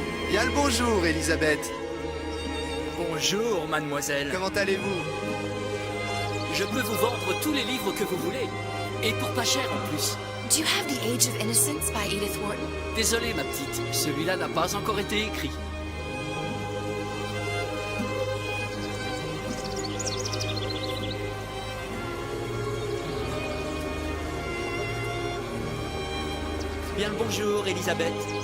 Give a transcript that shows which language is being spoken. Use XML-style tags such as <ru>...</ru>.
<fr>Bien le bonjour, Elisabeth. Bonjour, mademoiselle. Comment allez-vous? Je peux vous vendre tous les livres que vous voulez. Et pour pas cher en plus.</fr> <en>Do you have The Age of Innocence by Edith Wharton?</en> <fr>Désolé, ma petite. Celui-là n'a pas encore été écrit. Bien le bonjour, Elisabeth.</fr>